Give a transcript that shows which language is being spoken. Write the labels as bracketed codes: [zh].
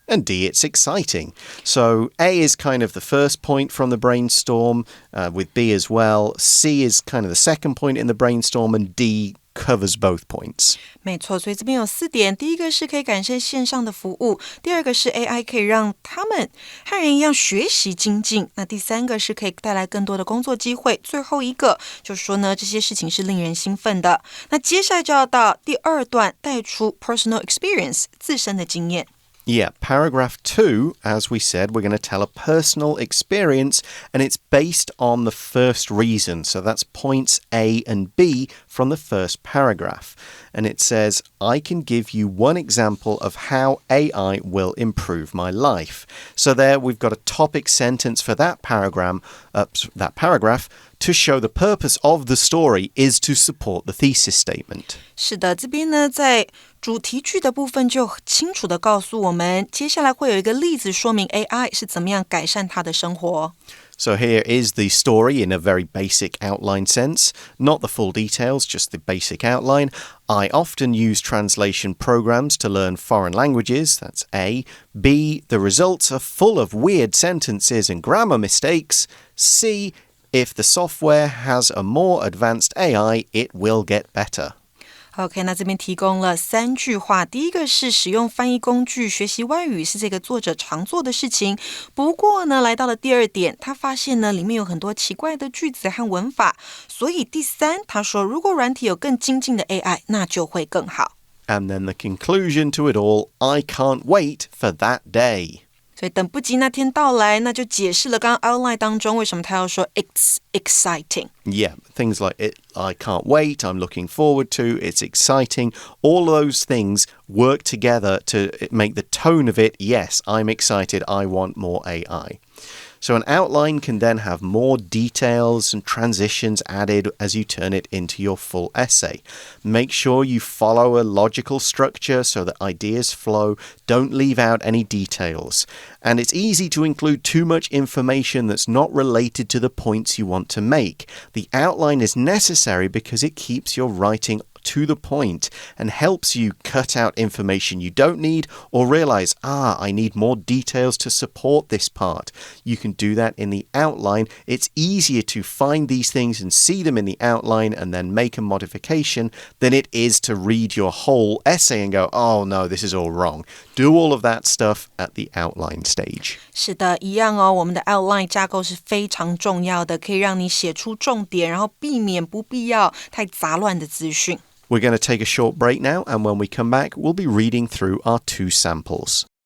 [en] And D, it's exciting. So A is kind of the first point from the brainstorm, with B as well. C is kind of the second point in the brainstorm, and D covers both points. [zh] 没错，所以这边有4点。第一个是可以改善线上的服务，第二个是 AI 可以让他们和人一样学习精进，那第三个是可以带来更多的工作机会，最后一个就是说呢，这些事情是令人兴奋的。那接下来就要到第2段，带出 [en] personal experience [zh] 自身的经验。 [en] Yeah, paragraph 2, as we said, we're going to tell a personal experience, and it's based on the first reason. So that's points A and B from the first paragraph. And it says, I can give you one example of how AI will improve my life. So there we've got a topic sentence for that paragraph to show the purpose of the story is to support the thesis statement. [zh] 是的，这边呢，在主题句的部分就清楚地告诉我们，接下来会有一个例子说明 AI 是怎么样改善他的生活。 [en] So here is the story in a very basic outline sense. Not the full details, just the basic outline. I often use translation programs to learn foreign languages. That's A. B. The results are full of weird sentences and grammar mistakes. C. If the software has a more advanced AI, it will get better.OK, [zh] 那这边提供了3句话。第一个是使用翻译工具学习外语是这个作者常做的事情。不过呢，来到了第2点，他发现呢里面有很多奇怪的句子和文法。所以第3，他说如果软体有更精进的 AI， 那就会更好。 [en] And then the conclusion to it all, I can't wait for that day. [zh] 所以等不及那天到来，那就解释了刚刚 outline 当中为什么他要说 [en] it's exciting. Yeah, things like I can't wait, I'm looking forward to, it's exciting. All those things work together to make the tone of it, yes, I'm excited, I want more AI. So an outline can then have more details and transitions added as you turn it into your full essay. Make sure you follow a logical structure so that ideas flow. Don't leave out any details. And it's easy to include too much information that's not related to the points you want to make. The outline is necessary because it keeps your writing to the point and helps you cut out information you don't need or realize, I need more details to support this part. You can do that in the outline. It's easier to find these things and see them in the outline and then make a modification than it is to read your whole essay and go, oh no, this is all wrong. Do all of that stuff at the outline stage. [zh] 是的，一样哦，我们的 outline 架构是非常重要的，可以让你写出重点，然后避免不必要太杂乱的资讯。 [en] We're going to take a short break now, and when we come back, we'll be reading through our 2 samples.